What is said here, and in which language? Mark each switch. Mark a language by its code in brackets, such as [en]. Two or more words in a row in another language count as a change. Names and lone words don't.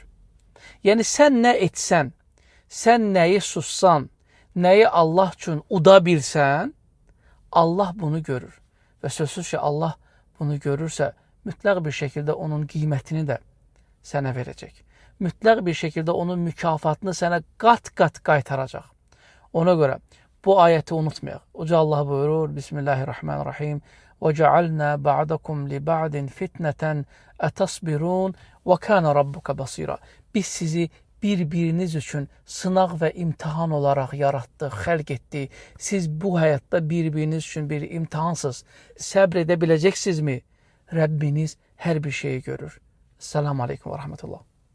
[az] Yəni, sən nə etsən, sən nəyi sussan, nəyi Allah üçün uda bilsən, Allah bunu görür. Və sözsüz ki, Allah bunu görürsə, mütləq bir şəkildə onun qiymətini də sənə verəcək. Mütləq bir şəkildə onun mükafatını sənə qat-qat qaytaracaq. Ona görə bu ayəti unutmayaq. Uca Allah buyurur, [ar] بسم الله الرحمن الرحيم. وَجَعَلْنَا بَعْدَكُمْ لِبَعْدٍ فِتْنَةً أَتَصْبِرُونَ وَكَانَ رَبُّكَ بَصِيرًا. [az] Biz sizi bir-biriniz üçün sınaq və imtihan olaraq yaratdıq, xəlq etdik. Siz bu həyatda bir-biriniz üçün bir imtihansız. Səbr edə biləcəksinizmi? Rəbbiniz hər bir şeyi görür. [ar] السلام عليكم ورحمة الله.